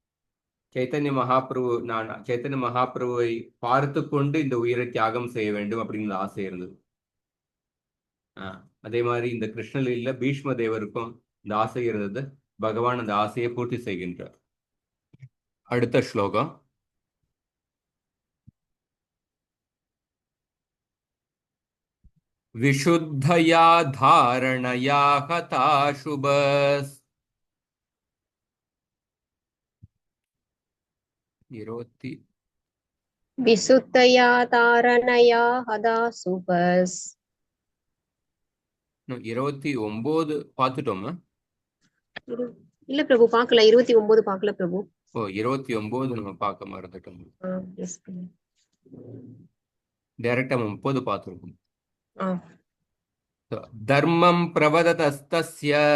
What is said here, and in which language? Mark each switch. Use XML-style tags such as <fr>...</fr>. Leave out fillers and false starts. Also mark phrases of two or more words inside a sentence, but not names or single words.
<ta>சைத்தன்ய மகாபிரபுவை பார்த்து கொண்டு இந்த உயிரை தியாகம் செய்ய வேண்டும் அப்படிங்கிற ஆசை இருந்தது. அதே மாதிரி இந்த கிருஷ்ணலீல பீஷ்ம தேவருக்கும் இந்த ஆசை இருந்தது. பகவான் அந்த ஆசையை பூர்த்தி செய்கின்றார். அடுத்த ஸ்லோகம்.</ta> <sa>विशुद्धया धारणया हता शुभस्. 20 विशुद्धया तारणया हदा सुपस्.</sa> <ta>29 பார்த்துட்டோமா? இல்ல பிரபு பார்க்கல. 29 பார்க்கல பிரபு. 29 நம்ம பார்க்க மறந்துட்டோம். எஸ் பிரபு. டைரக்டா 30 பார்த்துருக்கோம்.</ta> <sa>धर्मं प्रवदतस्तस्य</sa>